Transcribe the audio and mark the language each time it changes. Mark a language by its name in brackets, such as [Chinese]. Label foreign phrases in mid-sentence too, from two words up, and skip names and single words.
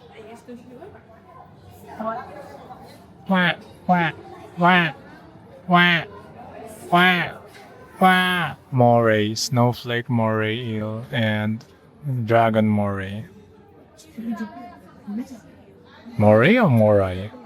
[English] Wah, wah, wah, wah, wah, wah. Moray, snowflake moray eel, and dragon moray. Moray or moray?